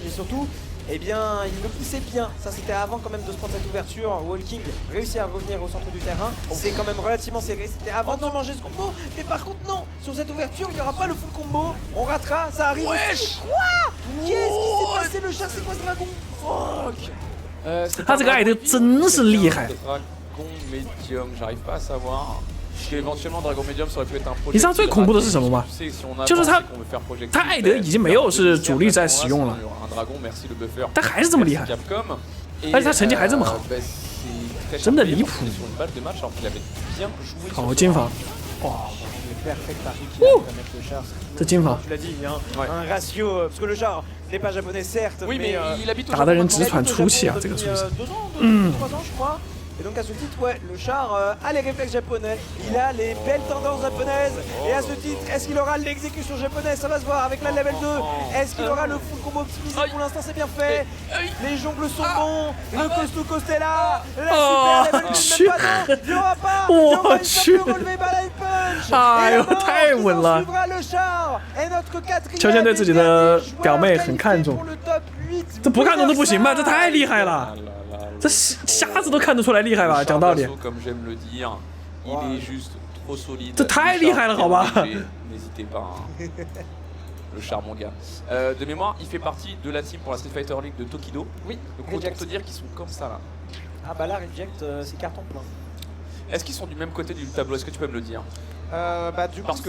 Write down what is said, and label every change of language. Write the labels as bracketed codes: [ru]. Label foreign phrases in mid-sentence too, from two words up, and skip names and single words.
[fr] Et surtout, il le poussait bien. Ça c'était avant quand même de se prendre cette ouverture. All King réussit à revenir au centre du terrain. C'est quand même relativement serré. C'était avant de manger ce combo. Mais par contre non, sur cette ouverture il n'y aura pas le full combo. On ratera, ça arrive. Wesh! Quoi? Qu'est-ce qui s'est passé? Le Char c'est quoi ce dragon? Fuck! [zh] 他这个艾德真是厉害。 [fr] Dragon Medium, j'arrive pas à savoir. Éventuellement Dragon Medium ça aurait pu être un projet. [zh] 你知道最恐怖的是什么吗？就是他艾德已经没有是主力在使用了，但还是这么厉害，而且他成绩还这么好，真的离谱。好金房，哇！这金房， [fr] Tu l'as dit, un ratio, parce que le char n'est pas japonais certes, mais [zh] 打的人直喘粗气啊，这个出身。 [fr] 2 ans, 3 ans je crois. Et donc à ce titre, ouais, le char a les réflexes japonais, il a les belles tendances japonaises. Et à ce titre, est-ce qu'il aura l'exécution japonaise? Ça va se voir avec la level 2. Est-ce qu'il aura le full combo optimisé? Pour l'instant, c'est bien fait. Les jongles sont bons. Le costaud cost est là. La super level 2, même pas non. Il n'y aura pas. Il y aura une simple relevé balai punch. [zh] 哎呦，太稳了！ [fr] le char. Et notre 4ème. [zh] 球仙对自己的表妹很看重，这不看重都不行吧？这太厉害了！这瞎子都看得出来厉害吧？讲道理，这太厉害了，好吧？ [fr] N'hésitez pas. Le char, mon gars. De mémoire, il fait partie de la team pour la Street Fighter League de Tokido. Oui. Donc autant te dire qu'ils sont comme ça là. Ah bah là, Reject, c'est carton plein. Est-ce qu'ils sont du même côté du tableau? Est-ce que tu peux me le dire? Bah du coup, parce que